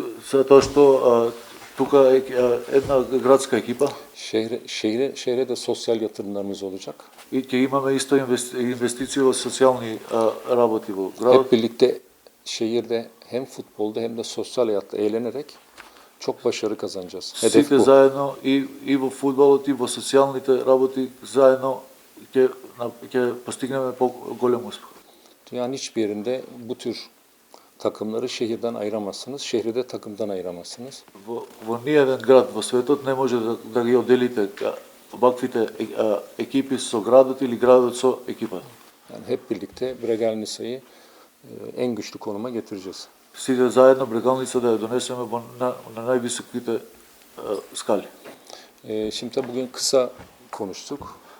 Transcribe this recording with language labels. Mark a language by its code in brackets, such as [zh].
[mk] Затоа што тука е една градска екипа [tr] Şehre de sosyal yatırımlarımız olacak. [mk] и ќе имаме исто инвестиции во социјални работи во градот. [tr] Hep birlikte şehirde hem futbolda hem de sosyal hayatta eğlenerek çok başarı kazanacağız. Hedef [mk] Сите [tr] bu. [mk] заедно и во фудбалот и во социјалните работи заедно ќе постигнеме по-голем успех. [tr] Dünyanın hiçbir yerinde bu tür takımları şehirden ayıramazsınız. Şehri de takımdan ayıramazsınız. [mk] Во ниеден град во светот не може да ги одделите ваквите екипи со градот или градот со екипата. [tr] Yani hep birlikte Bregelnica'yı en güçlü konuma getireceğiz. [mk] Сите заедно Брегалница да ја донесеме на највисоките скали. [tr] Şimdi tabii bugün kısa konuştuk.